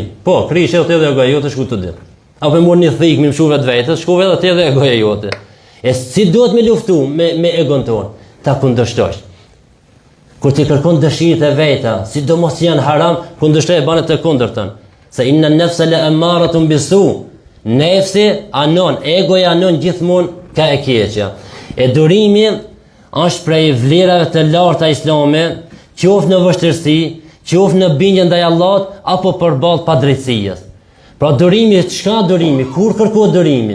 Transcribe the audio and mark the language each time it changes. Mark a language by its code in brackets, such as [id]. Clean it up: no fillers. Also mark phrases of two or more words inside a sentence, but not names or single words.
[sq] Po, kri shëllë edhe egoja jote shku të ditë. Apo marr një thik me mshuve të vetës, shku edhe të edhe egoja jote. E si duhet me luftu me egon tonë? Ta kundërshtosh. Kur ti kërkon dëshirët e veta, sidomos janë haram, kundërshtoj e banë të kundërtën. [ar] Se إن النفس لأمارة بالسوء. [sq] Nefsi anon, egoja anon gjithmonë ka e keqja. E durimi është prej vlerave të larta islame, qoftë në vështirësi, qoftë në bindje ndaj Allahut apo përballë padrejtësisë. Pra durimi, çka durimi? Kur kërkohet durimi?